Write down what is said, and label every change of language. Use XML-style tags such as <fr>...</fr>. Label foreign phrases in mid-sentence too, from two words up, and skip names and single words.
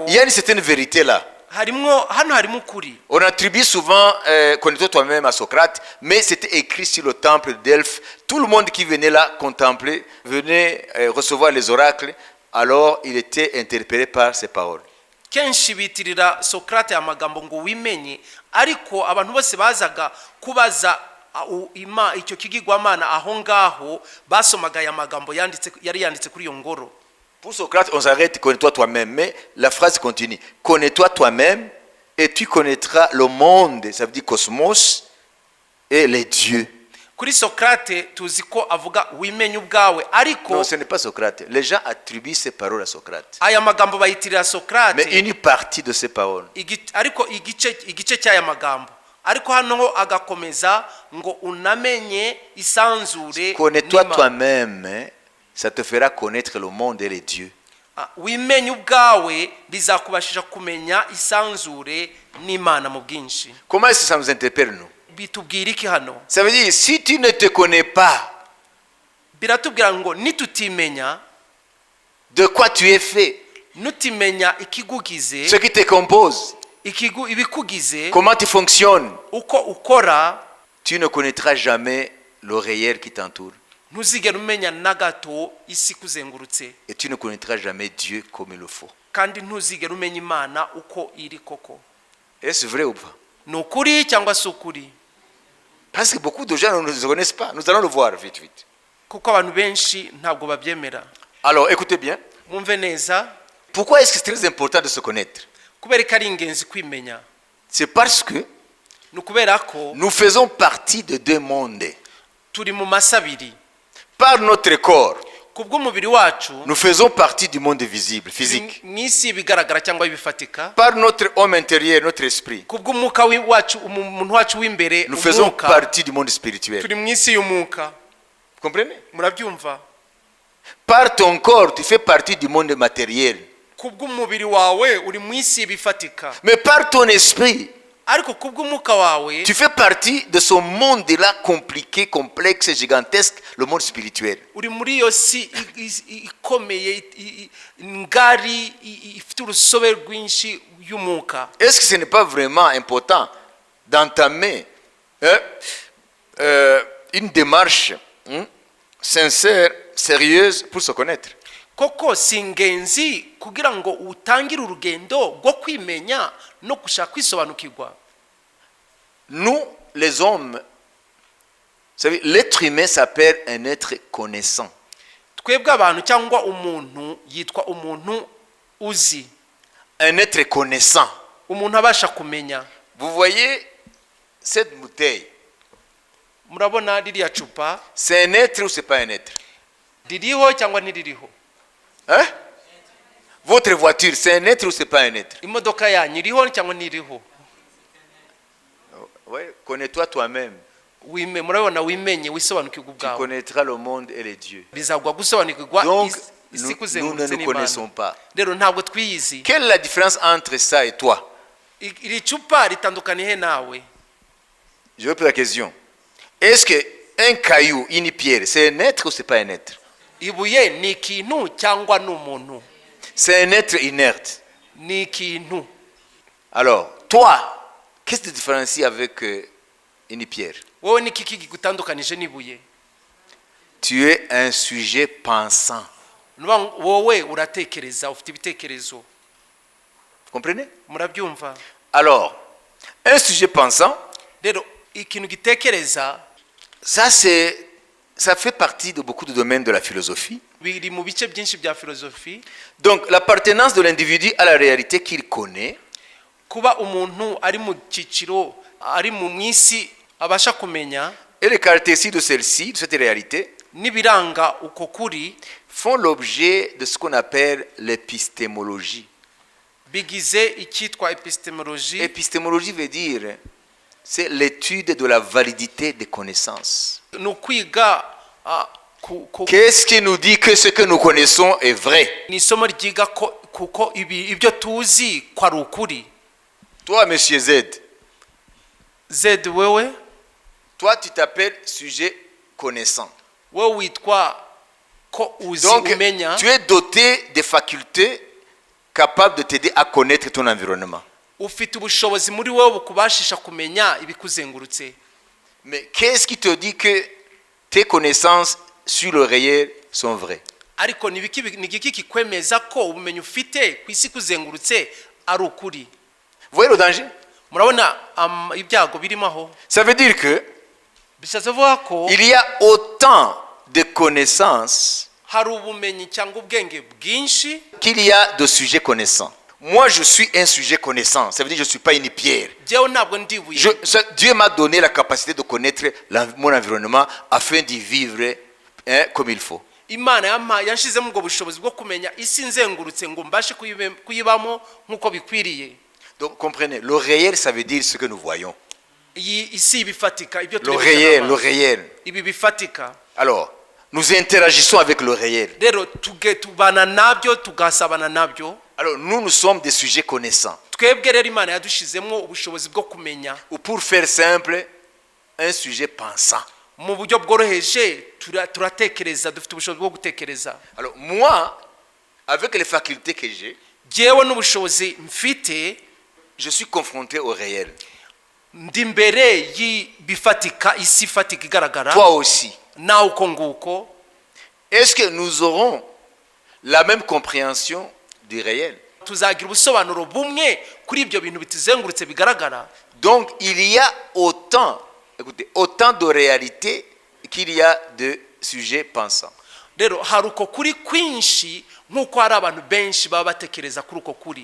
<fr>il y a une certaine vérité là.</fr> <rw>hano harimo ukuri.</rw> <fr>On attribue souvent connais-toi toi-même à Socrate, mais c'était écrit sur le temple de Delphes. Tout le monde qui venait là contempler, venait recevoir les oracles, alors il était interpellé par ces paroles.</fr> <rw>kenshi bitirira Socrate amagambo ngo wimenye, ariko abantu bose bazaga kubaza icyo kigirwamana aho ngaho basomaga aya magambo yari yanditse kuri iyo ngoro.</rw> <fr>Pour Socrate, on s'arrête, connais-toi toi-même, mais la phrase continue. Connais-toi toi-même et tu connaîtras le monde, ça veut dire cosmos, et les dieux.</fr> <rw>Kuri Socrate tuzi ko avuga wimenye ubwawe, ariko</rw> <fr>Non, ce n'est pas Socrate. Les gens attribuent ces paroles à Socrate.</fr> <rw>aya magambo bayitirira Socrate,</rw> <fr>Mais une partie de ces paroles.</fr> <rw>ariko igice cy'aya magambo, ariko hano agakomeza ngo unamenye isanzure.</rw> <fr>Connais-toi toi-même, hein, ça te fera connaître le monde et les dieux.</fr> <rw>wimenye ubwawe bizakubashisha kumenya isanzure n'Imana mu bwinshi.</rw> <fr>Comment est-ce que ça nous interpelle, nous?</fr> <rw>bitubwira iki hano?</rw> <fr>Ça veut dire, si tu ne te connais pas</fr> <rw>biratubwira ngo nitutimenya,</rw> <fr>de quoi tu es fait,</fr> <rw>nutimenya ikigugize,</rw> <fr>ce qui te compose,</fr> <rw>ibikugize,</rw> <fr>comment tu fonctionnes,</fr> <rw>uko ukora,</rw> <fr>tu ne connaîtras jamais le réel qui t'entoure.</fr> <rw>ntuzigera umenya na gato isi kuzengurutse,</rw> <fr>Et tu ne connaîtras jamais Dieu comme il le faut.</fr> <rw>kandi ntuzigera umenya Imana uko iri koko.</rw> <fr>Est-ce vrai ou pas?</fr> <rw>ni ukuri cyangwa si ukuri?</rw> <fr>Parce que beaucoup de gens ne nous connaissent pas. Nous allons le voir vite, vite.</fr> <rw>kuko abantu benshi ntabwo babyemera.</rw> <fr>Alors, écoutez bien.</fr> <rw>mwumve neza.</rw> <fr>Pourquoi est-ce que c'est très important de se connaître?</fr> <rw>kubera ko ari ingenzi kwimenya.</rw> <fr>C'est parce que</fr> <rw>ni ukubera ko</rw> <fr>nous faisons partie de deux mondes.</fr> <rw>turi mu masabiri.</rw> <fr>Par notre corps,</fr> <rw>kubw'umubiri wacu</rw> <fr>nous faisons partie du monde visible, physique.</fr> <rw>mw'isi ibigaragara cyangwa ibifatika.</rw> <fr>Par notre homme intérieur, notre esprit,</fr> <rw>kubw'umwuka wacu, umuntu wacu w'imbere,</rw> <fr>nous faisons</fr> <rw>umwuka,</rw> <fr>partie du monde spirituel.</fr> <rw>turi mw'isi y'umwuka.</rw> <fr>Vous comprenez?</fr> <rw>murabyumva?</rw> <fr>Par ton corps, tu fais partie du monde matériel.</fr> <rw>kubw'umubiri wawe uri mw'isi ibifatika.</rw> <fr>Mais par ton esprit,</fr> <rw>ariko kubw'umwuka wawe</rw> <fr>tu fais partie de ce monde-là compliqué, complexe, gigantesque, le monde spirituel.</fr> <rw>uri muri iyo si ikomeye, ngari, ifite urusobe rwinshi y'umwuka.</rw> <fr>Est-ce que ce n'est pas vraiment important d'entamer une démarche sincère, sérieuse pour se connaître?</fr> <rw>koko si ingenzi kugira ngo utangire urugendo rwo kwimenya no gushaka kwisobanukirwa?</rw> <fr>Nous, les hommes, vous savez, l'être humain s'appelle un être connaissant.</fr> <rw>twebwe abantu cyangwa umuntu yitwa umuntu uzi,</rw> <fr>Un être connaissant.</fr> <rw>umuntu abasha kumenya.</rw> <fr>Vous voyez cette bouteille,</fr> <rw>murabona ririya cupa,</rw> <fr>c'est un être ou c'est pas un être?</fr> <rw>ririho cyangwa ntiririho? Hein?</rw> <fr>Votre voiture, c'est un être ou c'est pas un être?</fr> <rw>imodoka yanyu iriho cyangwa ntiriho?</rw> <fr>Ouais, connais-toi toi-même.</fr> <rw>murabona, wimenye wisobanukirwa</rw> <fr>Tu</fr> <rw>ubwawe,</rw> <fr>connaîtras le monde et les dieux.</fr> <rw>bizagwa gusobanukirwa</rw> <fr>Donc,</fr> <rw>isi</rw> <fr>nous ne</fr> <rw>kuzengurutse</rw> <fr>nous</fr> <rw>n'Imana.</rw> <fr>connaissons pas.</fr> <rw>rero ntabwo twiyizi.</rw> <fr>Quelle est la différence entre ça et toi?</fr> <rw>iri cupa ritandukaniye nawe?</rw> <fr>Je vais poser la question. Est-ce qu'un caillou, une pierre, c'est un être ou c'est pas un être?</fr> <rw>ibuye ni ikintu cyangwa ni umuntu?</rw> <fr>C'est un être inerte.</fr> <rw>ni ikintu.</rw> <fr>Alors, toi, qu'est-ce qui te différencie avec une pierre?</fr> <rw>wowe ni iki kigutandukanije n'ibuye?</rw> <fr>tu es un sujet pensant.</fr> <rw>wowe uratekereza, ufite ibitekerezo.</rw> <fr>Vous comprenez?</fr> <rw>Murabyumva?</rw> <fr>Alors, un sujet pensant,</fr> <rw>Rero ikintu gitekereza</rw> <fr>ça fait partie de beaucoup de domaines de la philosophie.</fr> <rw>biri mu bice byinshi bya filozofi.</rw> <fr>Donc, l'appartenance de l'individu à la réalité qu'il connaît</fr> <rw>Kuba umuntu ari mu cyiciro, ari mu mwisi abasha kumenya,</rw> <fr>et les caractéristiques de celle-ci, de cette réalité,</fr> <rw>n'ibiranga uko kuri</rw> <fr>font l'objet de ce qu'on appelle l'épistémologie.</fr> <rw>bigize icyitwa epistemologie.</rw> <fr>Épistémologie veut dire, c'est l'étude de la validité des connaissances.</fr> <rw>Ni ukwiga</rw> <fr>Qu'est-ce qui nous dit que ce que nous connaissons est vrai?</fr> <rw>ni isomo ryiga kuko ibyo tuzi ko ari ukuri.</rw> <fr>Toi, monsieur Z,</fr> <rw>Zed, wewe</rw> <fr>toi, tu t'appelles sujet connaissant.</fr> <rw>wewe witwa ko uzi</rw> <fr>Donc,</fr> <rw>umenya.</rw> <fr>tu es doté des facultés capables de t'aider à connaître ton environnement.</fr> <rw>Ufite ubushobozi muri wowe bukubashisha kumenya ibikuzengurutse.</rw> <fr>Mais qu'est-ce qui te dit que tes connaissances sur le réel sont vraies?</fr> <rw>Ariko ni igiki kikwemeza ko ubumenyi ufite ku isi kuzengurutse ari ukuri?</rw> <fr>Vous voyez le danger?</fr> <rw>Murabona ibyago birimo aho?</rw> <fr>Ça veut dire que</fr> <rw>Bishatse vuga ko</rw> <fr>il y a autant de connaissances</fr> <rw>hari ubumenyi cyangwa ubwenge bwinshi</rw> <fr>qu'il y a de sujets connaissants. Moi, je suis un sujet connaissant. Ça veut dire que je ne suis pas une pierre.</fr> <rw>jewe ntabwo ndibuye.</rw> <fr>Dieu m'a donné la capacité de connaître mon environnement afin d'y vivre comme il faut.</fr> <rw>Imana yanshizemo ubwo bushobozi bwo kumenya isi nzengurutse ngo mbashe kuyibamo nk'uko bikwiriye.</rw> <fr>Donc, comprenez, le réel, ça veut dire ce que nous voyons.</fr> <rw>Iyi isi bifatika ibyo</rw> <fr>Le réel.</fr> <rw>ibi bifatika.</rw> <fr>Alors, nous interagissons avec le réel.</fr> <rw>Rero tubana nabyo tugasabana nabyo.</rw> <fr>Alors, nous sommes des sujets connaissants.</fr> <rw>Twebwe rero Imana yadushizemo ubushobozi bwo kumenya.</rw> <fr>Ou pour faire simple, un sujet pensant.</fr> <rw>Mu buryo bworoheje turatekereza, dufite ubushobozi bwo gutekereza.</rw> <fr>Alors, moi, avec les facultés que j'ai,</fr> <rw>jewe n'ubushobozi mfite,</rw> <fr>je suis confronté au réel.</fr> <rw>ndi mbere bifatika, isi ifatika igaragara.</rw> <fr>Toi aussi.</fr> <rw>Na uko nguko.</rw> <fr>Est-ce que nous aurons la même compréhension du réel?</fr> <rw>Tuzagira ubusobanuro bumwe kuri ibyo bintu bituzengurutse bigaragara.</rw> <fr>Donc, il y a autant de réalités qu'il y a de sujets pensants.</fr> <rw>Rero hari uko kuri kwinshi nk'uko hari abantu benshi baba batekereza kuri uko kuri.</rw>